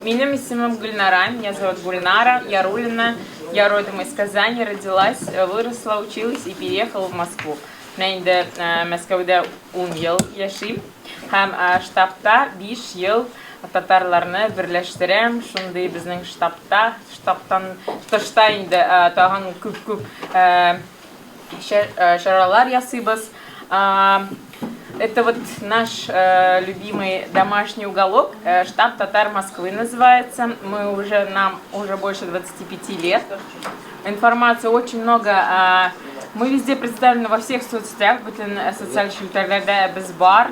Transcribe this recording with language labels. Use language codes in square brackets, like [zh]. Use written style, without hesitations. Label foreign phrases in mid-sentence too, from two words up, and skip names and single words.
[ru] Меня исемім Гульнара, меня зовут Гульнара Ярулина, я родом из Казани, родилась, выросла, училась и переехала в Москву. [tt] Мен инде Мәскәүдә 10 ел яшим һәм штабта 5 ел татарларны берләштерәм. Шундый безнең штабтан тышта инде тагын күп чаралар ясыйбыз. [ru] Это вот наш любимый домашний уголок, штаб татар Москвы называется. Нам уже больше 25 лет. Информации очень много. Мы везде представлены во всех соцсетях, социальных сетях.